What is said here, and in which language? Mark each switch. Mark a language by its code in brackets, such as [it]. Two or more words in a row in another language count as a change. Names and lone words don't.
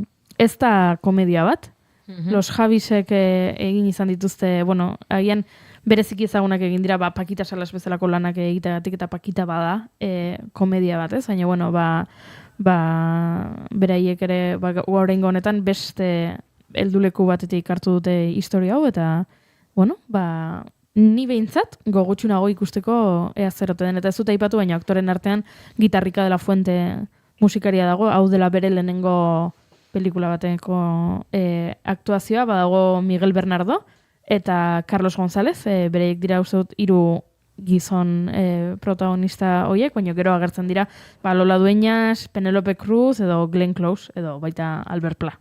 [eu] Ez da komedia bat, Los Javisek egin izan dituzte, agian bereziki ezagunak egin dira, Pakita Salas bezalako lanak egiteagatik, eta Pakita bada komedia bat, ez? Baina, beraiek ere, oraingo honetan beste helduleku batetik hartu dute historia hau, eta, ni behintzat gogotsu nago ikusteko ea zer ote den, eta ez dut aipatu, baina aktoren artean Gitarrika de la Fuente musikaria dago, hau dela bere lehenengo pelikula bateko aktuazioa, badago Miguel Bernardo, eta Carlos González, bereiek dira uste dut 3 gizon protagonista horiek, baina gero agertzen dira Lola Dueñas, Penelope Cruz, edo Glenn Close, edo baita Albert Pla.